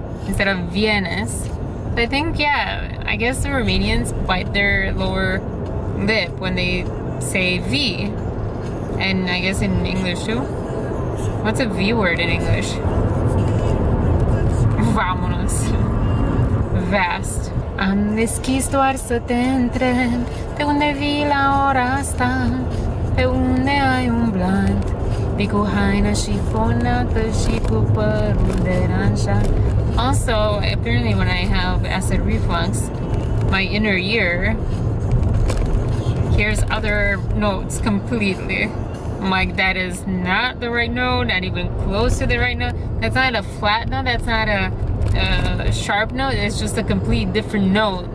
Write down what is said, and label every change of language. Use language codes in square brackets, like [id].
[en] Instead of Vienes. I think, yeah, I guess the Romanians bite their lower lip when they say V. And I guess in English too. What's a V word in English? Vámonos. Vast. [ro] Am deschis doar să te întreb de unde vii la ora asta, pe unde ai umblat, de cu haina șifonată și cu părul deranjat. [en] Also, apparently when I have acid reflux, my inner ear hears other notes completely. I'm like, that is not the right note, not even close to the right note. That's not a flat note, that's not a sharp note, it's just a complete different note.